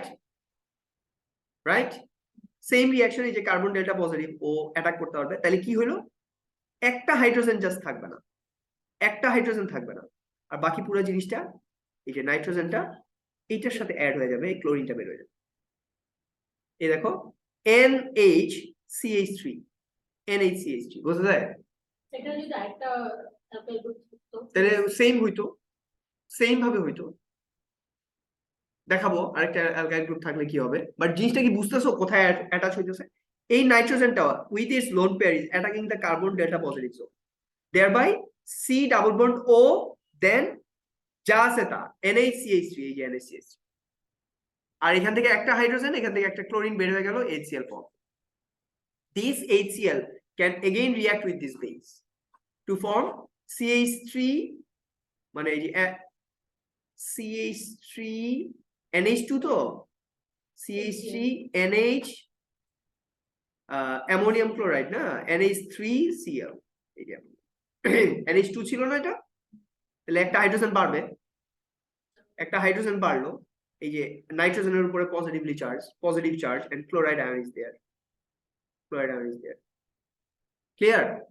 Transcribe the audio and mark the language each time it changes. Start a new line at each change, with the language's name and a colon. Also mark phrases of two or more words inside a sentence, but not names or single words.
Bangla: রাইট,
English: same reaction,
Bangla: এই যে
English: carbon delta positive
Bangla: ও অ্যাটাক করতে পারবে, তাহলে কি হলো, একটা হাইড্রোজেন জাস্ট থাকবে না, একটা হাইড্রোজেন থাকবে না, আর বাকি পুরো জিনিসটা এই যে নাইট্রোজেনটা এইটার সাথে অ্যাড হয়ে যাবে, এই ক্লোরিনটা বের হয়ে যাবে, এই দেখো NHCH3, NHCH3 বোঝা যায়? সেটা যদি একটা
English: alkyl group
Bangla: থাকতো, তাহলে সেম হইতো, সেম ভাবে হইতো। দেখাবো আরেকটা
English: alkyl group
Bangla: থাকলে কি হবে, বাট জিনিসটা কি বুঝতেছো কোথায় অ্যাটাচ হইতেছে? এই নাইট্রোজেনটা
English: with its lone pair is attacking the carbon delta positive zone, thereby C double bond O,
Bangla: দেন যা আছে তা NaCH3, এই যে NaCH3, আর এখান থেকে একটা হাইড্রোজেন, এখান থেকে একটা ক্লোরিন বের হয়ে গেল, HCl ফর্ম।
English: This HCl can again react with this base to form CH3,
Bangla: মানে এই যে CH3 NH2 তো CH3 NH
English: ammonium chloride
Bangla: না, NH3Cl, এই যে NH2 ছিল না এটা, তাহলে একটা হাইড্রোজেন বাড়বে, একটা হাইড্রোজেন বাড়লো, এই যে নাইট্রোজেনের উপরে
English: positive charge and chloride ion is there,
Bangla: ক্লিয়ার?